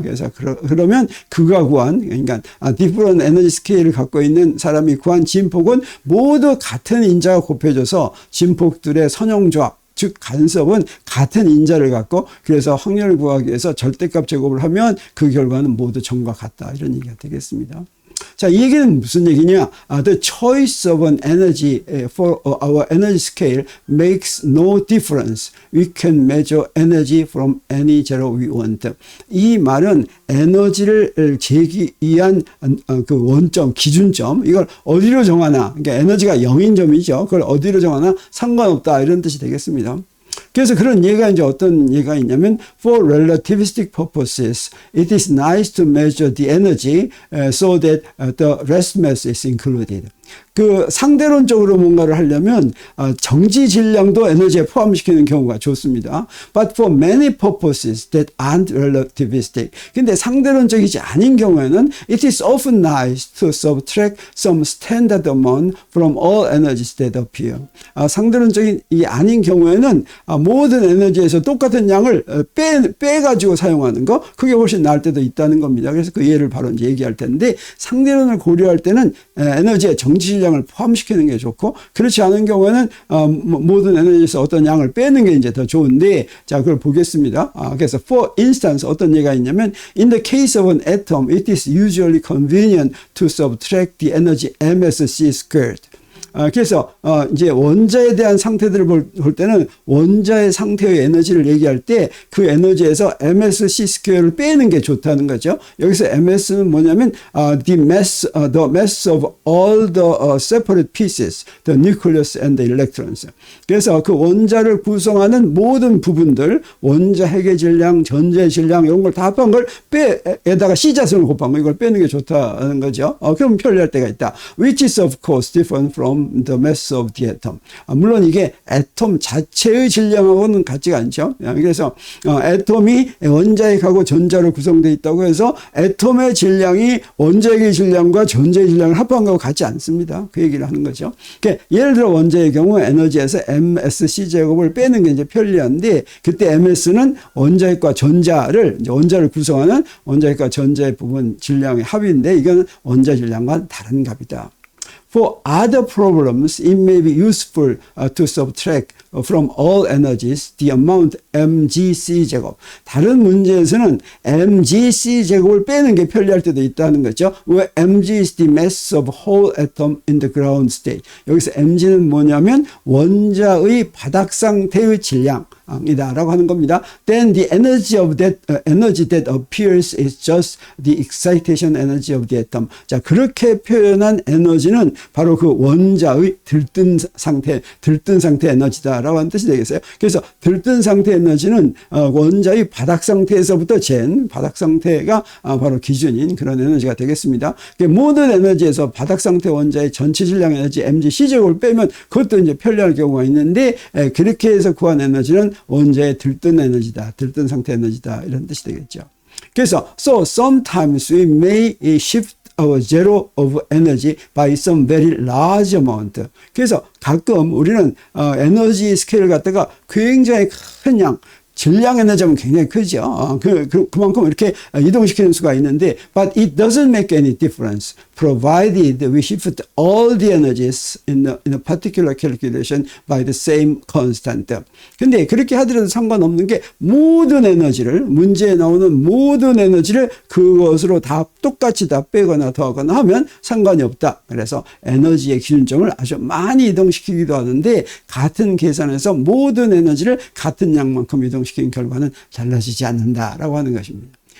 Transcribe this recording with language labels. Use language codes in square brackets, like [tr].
[ko] 그래서 그러면 그가 구한, 그러니까 [en] different energy scale [ko] 을 갖고 있는 사람이 구한 진폭은 모두 같은 인자가 곱해져서 진폭들의 선형조합, 즉 간섭은 같은 인자를 갖고, 그래서 확률을 구하기 위해서 절대값 제곱을 하면 그 결과는 모두 정과 같다, 이런 얘기가 되겠습니다. 자, 이 얘기는 무슨 얘기냐? [en] The choice of an energy for our energy scale makes no difference. We can measure energy from any zero we want. [ko] 이 말은 에너지를 재기 위한 그 원점, 기준점, 이걸 어디로 정하나, 그러니까 에너지가 0인 점이죠. 그걸 어디로 정하나 상관없다, 이런 뜻이 되겠습니다. 그래서 그런 예가 이제 어떤 예가 있냐면 [en] for relativistic purposes it is nice to measure the energy so that the rest mass is included. [ko] 그 상대론적으로 뭔가를 하려면 정지 질량도 에너지에 포함시키는 경우가 좋습니다. [en] But for many purposes that aren't relativistic. [ko] 근데 상대론적이지 않은 경우에는 [en] it is often nice to subtract some standard amount from all energies that appear. [ko] 상대론적이 아닌 경우에는 모든 에너지에서 똑같은 양을 빼가지고 사용하는 거, 그게 훨씬 나을 때도 있다는 겁니다. 그래서 그 예를 바로 이제 얘기할 텐데, 상대론을 고려할 때는 에너지의 정지 질량을 포함시키는 게 좋고, 그렇지 않은 경우에는 모든 에너지에서 어떤 양을 빼는 게 이제 더 좋은데, 자, 그걸 보겠습니다. 그래서 [en] for instance [ko] 어떤 예가 있냐면 [en] in the case of an atom it is usually convenient to subtract the energy MSC squared. [ko] 그래서 이제 원자에 대한 상태들을 볼 때는 원자의 상태의 에너지를 얘기할 때 그 에너지에서 MSC 스퀘어를 빼는 게 좋다는 거죠. 여기서 MS는 뭐냐면 [en] the mass of all the separate pieces, the nucleus and the electrons. [ko] 그래서 그 원자를 구성하는 모든 부분들, 원자 핵의 질량, 전자의 질량, 이런 걸 다 합한 걸 에다가 C자승을 곱한 거, 이걸 빼는 게 좋다는 거죠. 그럼 편리할 때가 있다. [en] Which is of course different from the mass of the atom. [ko] 물론 이게 애톰 자체의 질량하고는 같지가 않죠. 그래서 애톰이 원자핵하고 전자로 구성되어 있다고 해서 애톰의 질량이 원자핵의 질량과 전자의 질량을 합한 거하고 같지 않습니다. 그 얘기를 하는 거죠. 그러니까 예를 들어 원자의 경우 에너지에서 MSC 제곱을 빼는 게 이제 편리한데, 그때 MS는 원자핵과 전자를, 이제 원자를 구성하는 원자핵과 전자의 부분 질량의 합인데, 이건 원자 질량과 다른 값이다. [en] For other problems, it may be useful to subtract from all energies the amount mgc 제곱. [ko] 다른 문제에서는 mgc 제곱을 빼는 게 편리할 때도 있다는 거죠. [en] 왜 mg is the mass of whole atom in the ground state. [ko] 여기서 mg는 뭐냐면 원자의 바닥 상태의 질량 이다라고 하는 겁니다. [en] Then the energy of that energy that appears is just the excitation energy of the atom. [ko] 자, 그렇게 표현한 에너지는 바로 그 원자의 들뜬 상태 에너지다라고 하는 뜻이 되겠어요. 그래서 들뜬 상태 에너지는 원자의 바닥 상태에서부터 잰 바닥 상태가 바로 기준인 그런 에너지가 되겠습니다. 모든 에너지에서 바닥 상태 원자의 전체 질량 에너지 mgc 제곱을 빼면 그것도 이제 편리할 경우가 있는데, 그렇게 해서 구한 에너지는 원자의 들뜬 에너지다, 들뜬 상태 에너지다, 이런 뜻이 되겠죠. 그래서 [en] so sometimes we may shift our zero of energy by some very large amount. [ko] 그래서 가끔 우리는 에너지 스케일을 갖다가 굉장히 큰 양, 질량 에너지는 굉장히 크죠. 그만큼 이렇게 이동시키는 수가 있는데, [en] but it doesn't make any difference, provided we shift all the energies in a particular calculation by the same constant. [ko] 근데 그렇게 하더라도 상관없는 게 모든 에너지를, 문제에 나오는 모든 에너지를 그것으로 다 똑같이 다 빼거나 더하거나 하면 상관이 없다. 그래서 에너지의 기준점을 아주 많이 이동시키기도 하는데, 같은 계산에서 모든 에너지를 같은 양만큼 이동시키는 결과는 달라지지 않는다라고 하는 것입니다.